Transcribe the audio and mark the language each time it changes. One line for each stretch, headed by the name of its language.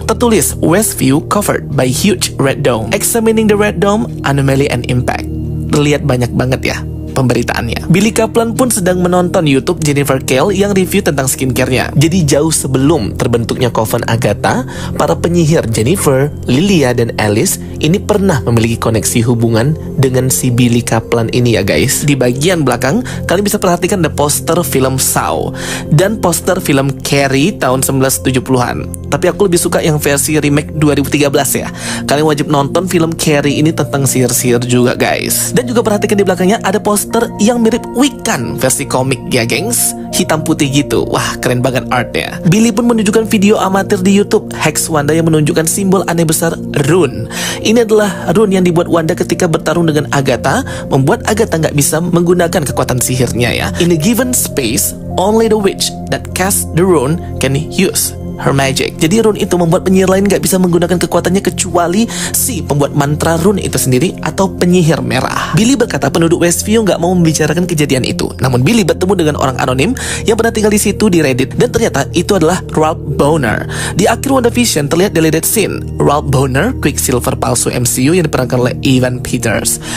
Indonesian: Tertulis
English: Westview covered by huge red dome. Examining the red dome, anomaly and impact.
Indonesian: Terlihat banyak banget ya pemberitaannya. Billy Kaplan pun sedang menonton YouTube Jennifer Kale yang review tentang skincare-nya. Jadi jauh sebelum terbentuknya Coven Agatha, para penyihir Jennifer, Lilia, dan Alice ini pernah memiliki koneksi hubungan dengan si Billy Kaplan ini ya guys. Di bagian belakang, kalian bisa perhatikan the poster film Saw dan poster film Carrie tahun 1970-an. Tapi aku lebih suka yang versi remake 2013 ya. Kalian wajib nonton film Carrie ini tentang sihir-sihir juga guys. Dan juga perhatikan di belakangnya ada poster yang mirip Wiccan versi komik ya gengs, hitam putih gitu. Wah keren banget artnya. Billy pun menunjukkan video amatir di YouTube Hex Wanda yang menunjukkan simbol aneh besar rune. Ini adalah rune yang dibuat Wanda ketika bertarung dengan Agatha, membuat Agatha nggak bisa menggunakan kekuatan sihirnya ya.
English: In a given space, only the witch that casts the rune can use her magic.
Indonesian: Jadi rune itu membuat penyihir lain gak bisa menggunakan kekuatannya kecuali si pembuat mantra rune itu sendiri atau penyihir merah. Billy berkata penduduk Westview gak mau membicarakan kejadian itu. Namun Billy bertemu dengan orang anonim yang pernah tinggal di situ di Reddit dan ternyata itu adalah Ralph Bohner. Di akhir WandaVision terlihat deleted scene Ralph Bohner, Quicksilver palsu MCU yang diperankan oleh Evan Peters.